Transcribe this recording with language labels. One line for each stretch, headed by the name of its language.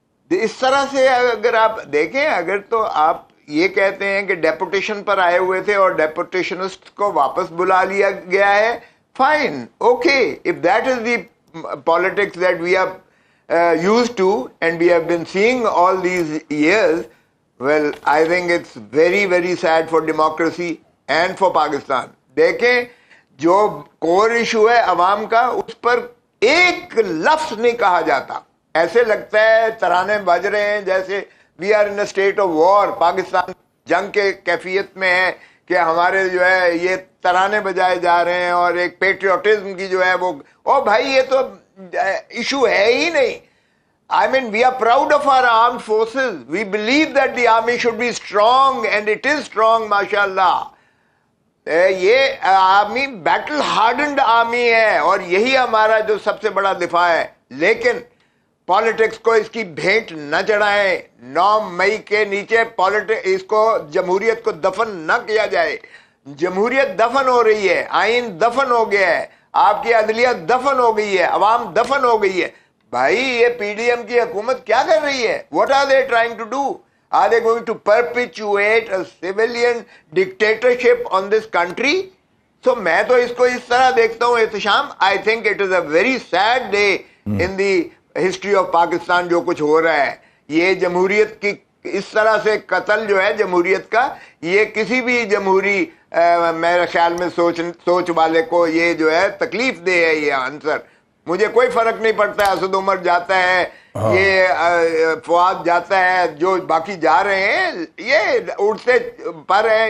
Urdu: اس طرح سے اگر آپ دیکھیں, اگر تو آپ یہ کہتے ہیں کہ ڈیپوٹیشن پر آئے ہوئے تھے اور ڈیپوٹیشنسٹ کو واپس بلا لیا گیا ہے, fine, okay.
English: If that is the politics that we are used to and we have been seeing all these years, well, I think it's very, very sad for democracy and for Pakistan.
Urdu: دیکھیں جو کور issue ہے عوام کا, اس پر ایک لفظ نہیں کہا جاتا. ایسے لگتا ہے ترانے بج رہے ہیں جیسے
English: We are in a state of war.
Urdu: Pakistan جنگ کے کیفیت میں ہے کہ ہمارے جو ہے یہ ترانے بجائے جا رہے ہیں اور ایک پیٹریوٹزم کی جو ہے وہ, او بھائی یہ تو ایشو ہے ہی نہیں.
English: I mean, we are proud of our armed forces. We believe that the army should be strong and it is strong, mashallah.
Urdu: یہ آرمی بیٹل ہارڈنڈ آرمی ہے اور یہی ہمارا جو سب سے بڑا دفاع ہے. لیکن پالیٹکس کو اس کی بھینٹ نہ چڑھائیں. 9 مئی کے نیچے اس کو جمہوریت کو دفن نہ کیا جائے. جمہوریت دفن ہو رہی ہے, آئین دفن ہو گیا ہے, آپ کی عدلیہ دفن ہو گئی ہے, عوام دفن ہو گئی ہے. بھائی یہ پی ڈی ایم کی حکومت کیا کر رہی ہے؟
English: What are they trying to do? Are they going to perpetuate a civilian dictatorship on this country?
Urdu: So میں تو اس کو اس طرح دیکھتا ہوں Ehtesham.
English: I think it is a very sad day in the history of Pakistan
Urdu: جو کچھ ہو رہا ہے. یہ جمہوریت کی اس طرح سے قتل جو ہے جمہوریت کا, یہ کسی بھی جمہوری میرے خیال میں سوچ والے کو یہ جو ہے تکلیف دہ ہے یہ آنسر. مجھے کوئی فرق نہیں پڑتا ہے اسد عمر جاتا ہے, یہ فواد جاتا ہے, جو باقی جا رہے ہیں یہ اڑتے پر ہیں.